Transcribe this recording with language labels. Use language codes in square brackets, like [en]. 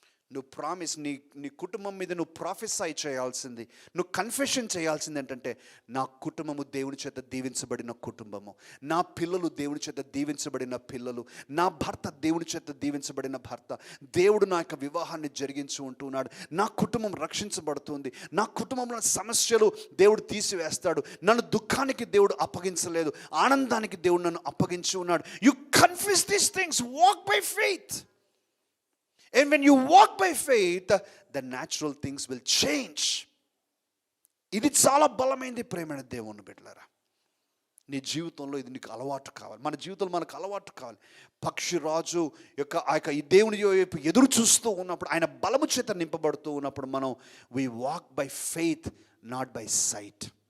[te] నువ్వు ప్రామిస్, నీ కుటుంబం మీద నువ్వు ప్రాఫెసై చేయాల్సింది, నువ్వు కన్ఫెషన్ చేయాల్సింది ఏంటంటే, నా కుటుంబము దేవుని చేత దీవించబడిన కుటుంబము, నా పిల్లలు దేవుని చేత దీవించబడిన పిల్లలు, నా భర్త దేవుని చేత దీవించబడిన భర్త, దేవుడు నా యొక్క వివాహాన్ని జరిగించి ఉంటున్నాడు, నా కుటుంబం రక్షించబడుతుంది, నా కుటుంబంలో సమస్యలు దేవుడు తీసివేస్తాడు, నన్ను దుఃఖానికి దేవుడు అప్పగించలేదు, ఆనందానికి దేవుడు నన్ను అప్పగించి ఉన్నాడు. [en] You confess these things, walk by faith. And when you walk by faith, the natural things will change. [te] ఇది చాలా బలమైనది ప్రేమైన దేవుని బిడ్డలారా. నీ జీవితంలో ఇది నీకు అలవాటు కావాలి, మన జీవితంలో మనకు అలవాటు కావాలి. పక్షిరాజు యొక్క ఆ యొక్క ఈ దేవుని వైపు ఎదురు చూస్తూ ఉన్నప్పుడు, ఆయన బలము చేత నింపబడుతూ ఉన్నప్పుడు మనం [en] we walk by faith, not by sight.